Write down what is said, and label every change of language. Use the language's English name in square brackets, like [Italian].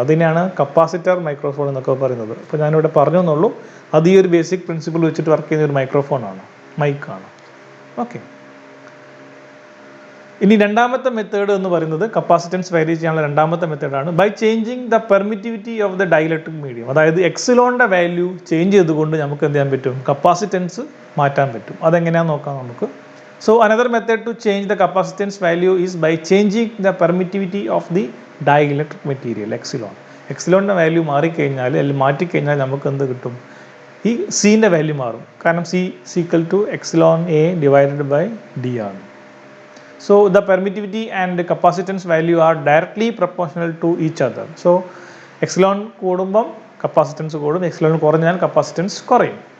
[Malayalam] അതിനെയാണ് capacitor microphone എന്നൊക്കെ പറയുന്നത്. അപ്പോൾ ഞാനിവിടെ പറഞ്ഞു എന്നുള്ളൂ, അത് ഈ ഒരു ബേസിക് പ്രിൻസിപ്പിൾ വെച്ചിട്ട് വർക്ക് ചെയ്യുന്ന ഒരു മൈക്രോഫോണാണ്, മൈക്കാണ്. ഓക്കെ, ഇനി രണ്ടാമത്തെ മെത്തേഡ് എന്ന് പറയുന്നത് കപ്പാസിറ്റൻസ് വാരി ചെയ്യാനുള്ള രണ്ടാമത്തെ മെത്തേഡാണ് [English] By changing the permittivity of the dielectric medium. [Malayalam] അതായത് എക്സിലോണിൻ്റെ വാല്യൂ ചേഞ്ച് ചെയ്തുകൊണ്ട് നമുക്ക് എന്ത് ചെയ്യാൻ പറ്റും, കപ്പാസിറ്റൻസ് മാറ്റാൻ പറ്റും. അതെങ്ങനെയാണെന്ന് നോക്കാം നമുക്ക്. [English] So another method to change the capacitance value is by changing the permittivity of the dielectric material, epsilon. [Malayalam] എക്സിലോണിൻ്റെ value മാറിക്കഴിഞ്ഞാൽ അല്ലെങ്കിൽ മാറ്റിക്കഴിഞ്ഞാൽ നമുക്ക് എന്ത് കിട്ടും, ഈ സീൻ്റെ വാല്യൂ മാറും. കാരണം C equal to എക്സിലോൺ A divided by D ആണ്. [English] So the permittivity and capacitance value are directly proportional to each other. [Malayalam] So എക്സിലോൺ കൂടുമ്പം കപ്പാസിറ്റൻസ് കൂടും, എക്സിലോൺ കുറഞ്ഞാൽ കപ്പാസിറ്റൻസ് കുറയും.